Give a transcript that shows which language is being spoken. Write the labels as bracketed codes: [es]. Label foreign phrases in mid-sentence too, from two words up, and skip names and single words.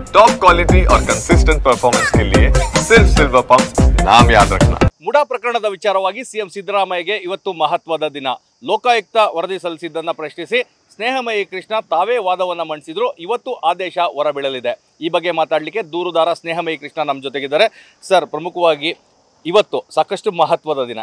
[en] top quality [hi] और [en] consistent performance [hi] के लिए सिर्फ सिल्वर पंप नाम याद रखना। [kn] ಮುಡಾ ಪ್ರಕರಣದ ವಿಚಾರವಾಗಿ ಸಿಎಂ ಸಿದ್ದರಾಮಯ್ಯಗೆ ಇವತ್ತು ಮಹತ್ವದ ದಿನ. ಲೋಕಾಯುಕ್ತ ವರದಿ ಸಲ್ಲಿಸಿದ್ದನ್ನು ಪ್ರಶ್ನಿಸಿ ಸ್ನೇಹಮಯಿ ಕೃಷ್ಣ ತಾವೇ ವಾದವನ್ನು ಮಂಡಿಸಿದ್ರು. ಇವತ್ತು ಆದೇಶ ಹೊರಬೀಳಲಿದೆ. ಈ ಬಗ್ಗೆ ಮಾತಾಡಲಿಕ್ಕೆ ದೂರುದಾರ ಸ್ನೇಹಮಯಿ ಕೃಷ್ಣ ನಮ್ಮ ಜೊತೆಗಿದ್ದಾರೆ. ಸರ್, ಪ್ರಮುಖವಾಗಿ ಇವತ್ತು ಸಾಕಷ್ಟು ಮಹತ್ವದ ದಿನ.